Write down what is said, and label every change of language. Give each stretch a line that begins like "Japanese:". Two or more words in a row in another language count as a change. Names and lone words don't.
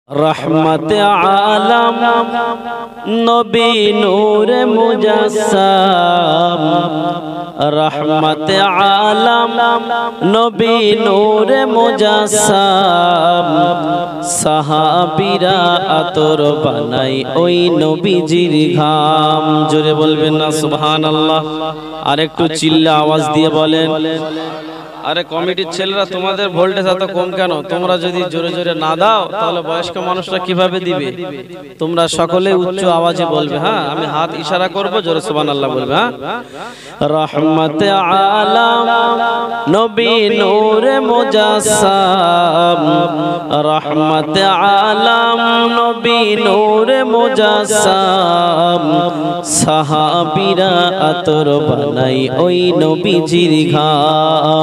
Bangla: রহমত আলম নবী নূর মুজাস্সম রহমত আলম নবী নূর মুজাস্সম সাহাবীরা আতর বানাই ওই নবীজির ঘাম। জোরে বলবেন না সুবহানাল্লাহ। আরেকটু চিল্লা আওয়াজ দিয়ে বলেন। আরে কমিটির ছেলেরা তোমাদের ভোল্টেজ এত কম কেন? তোমরা যদি জোরে জোরে না দাও তাহলে বয়স্ক মানুষরা কিভাবে দিবে? তোমরা সকলে উচ্চ আওয়াজে বলবে। হ্যাঁ, আমি হাত ইশারা করব, জোরে সুবহানাল্লাহ বলবে। হ্যাঁ, রহমত আলম নবী নূর মুজস্সম রহমত আলম নবী নূর মুজস্সম সাহাবীরা আতর বানাই ওই নবীজির ঘাম।